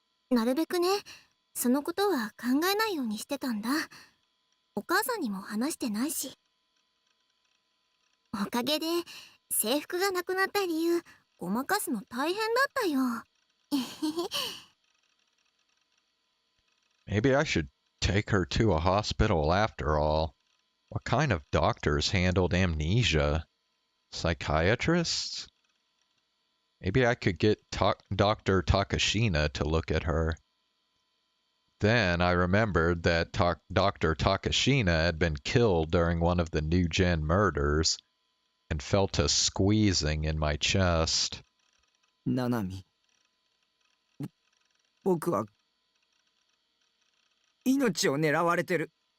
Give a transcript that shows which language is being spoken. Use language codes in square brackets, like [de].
[ja] なるべくね、そのことは考えないようにしてたんだ。お母さんにも話してないし。おかげで、制服がなくなった理由、ごまかすの大変だったよ。 [en] Maybe I should take her to a hospital after all. What kind of doctors handled amnesia? Psychiatrists? Maybe I could get Dr. Takashina to look at her. Then I remembered that Dr. Takashina had been killed during one of the New Gen murders, and felt a squeezing in my chest. [ja] ナナミ、僕は命を狙われてる。